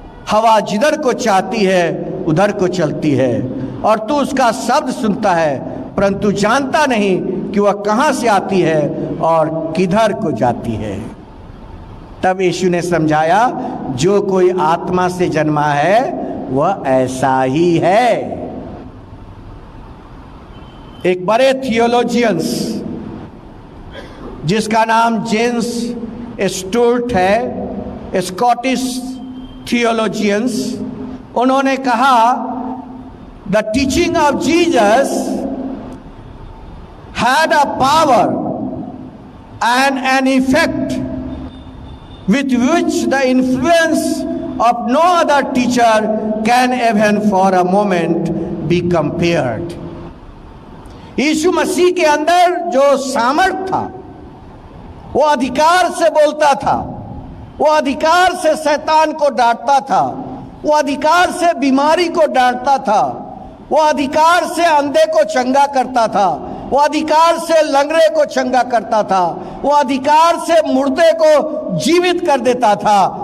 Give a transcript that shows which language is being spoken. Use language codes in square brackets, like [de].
[hi] हवा जिधर को चाहती है उधर को चलती है और तू उसका शब्द सुनता है, परंतु जानता नहीं कि वह कहां से आती है और किधर को जाती है। तब यीशु ने समझाया, जो कोई आत्मा से जन्मा है वह ऐसा ही है। एक बड़े थियोलॉजियंस जिसका नाम जेम्स स्टुअर्ट है, स्कॉटिश थियोलॉजियंस, उन्होंने कहा [en] The teaching of Jesus had a power and an effect with which the influence of no other teacher can even for a moment be compared. [hi] यीशु मसीह के अंदर जो सामर्थ था, वो अधिकार से बोलता था, वो अधिकार से शैतान को डांटता था, वो अधिकार से बीमारी को डांटता था, वो अधिकार से अंधे को चंगा करता था, वो अधिकार से लंगड़े को चंगा करता था, वो अधिकार से मुर्दे को जीवित कर देता था।